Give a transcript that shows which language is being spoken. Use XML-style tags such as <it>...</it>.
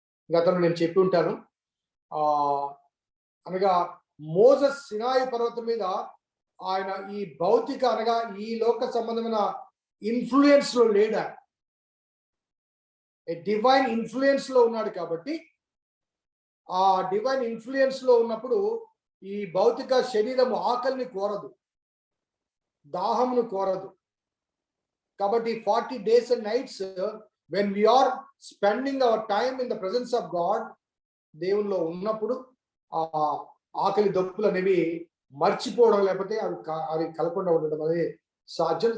<te>గతంలో నేను చెప్పి ఉంటాను, అనగా మోసెస్ సినాయి పర్వతం మీద ఆయన ఈ భౌతిక, అనగా ఈ లోక సంబంధమైన ఇన్ఫ్లుయెన్స్ లో లేడా, డివైన్ ఇన్ఫ్లుయెన్స్ లో ఉన్నాడు. కాబట్టి ఆ డివైన్ ఇన్ఫ్లుయెన్స్ లో ఉన్నప్పుడు ఈ భౌతిక శరీరము ఆకలిని కోరదు, దాహమును కోరదు.</te> <en>కాబట్టి 40 days and nights when we are spending our time in the presence of God,</en> <te>దేవునిలో ఉన్నప్పుడు ఆకలి దప్పులు అనేవి మర్చిపోవడం, లేకపోతే అవి కలకుండా ఉండడం అనేది సాధ్యం.</te>